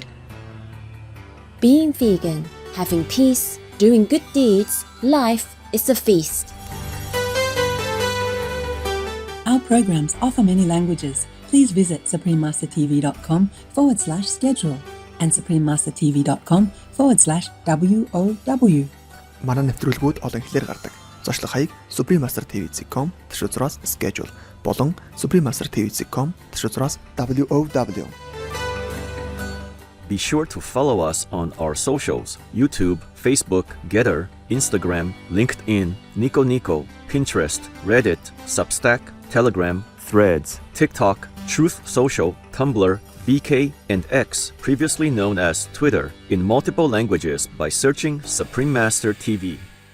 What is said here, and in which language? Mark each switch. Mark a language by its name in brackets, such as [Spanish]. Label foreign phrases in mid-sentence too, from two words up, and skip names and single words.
[English] Being vegan, having peace, doing good deeds, life is a feast. Our programs offer many languages. Please visit suprememastertv.com/schedule and suprememastertv.com/WOW. [Mongolian] Манай нэвтрүүлгүүд олон хэлээр гардаг. Зочлох хаяг suprememastertv.com/schedule болон suprememastertv.com/WOW. [English] Be sure to follow us on our socials: YouTube, Facebook, Getter, Instagram, LinkedIn, Nico Nico, Pinterest, Reddit, Substack, Telegram, Threads, TikTok, Truth Social, Tumblr, VK, and X, previously known as Twitter, in multiple languages by searching Supreme Master TV.